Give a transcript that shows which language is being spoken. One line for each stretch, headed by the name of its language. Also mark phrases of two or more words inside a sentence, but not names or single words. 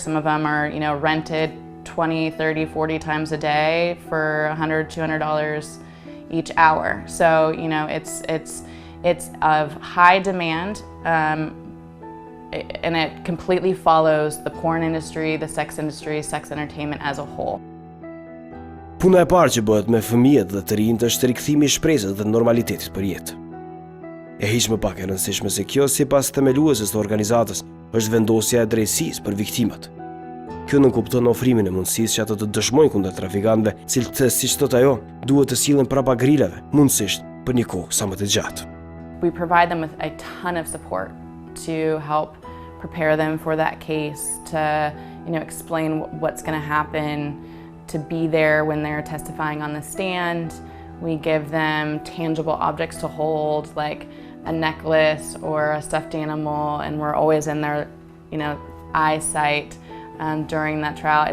English: Some of them are, you know, rented 20, 30, 40 times a day for $100, $200 each hour. So, you know, it's of high demand, and it completely follows the porn industry, the sex industry, sex entertainment as a whole.
Albanian: Puna e parë që bëhet me fëmijët dhe të rinjtë është rikthimi i shpresës dhe normalitetit për jetë. E hiq më pak e rëndësishme se kjo, sipas themeluesës të organizatës, është vendosja e drejtësisë për viktimat. Kjo nënkupton ofrimin e mundësisë që ato të dëshmojnë kundër trafikantëve, cilët, siç thot ajo, duhet të sillen prapa grilave, mundësisht për një kohë sa më të gjatë.
English: We provide them with a ton of support to help prepare them for that case, to, you know, explain what's going to happen, to be there when they're testifying on the stand. We give them tangible objects to hold, like a necklace or a stuffed animal, and we're always in their, you know, eyesight during that trial.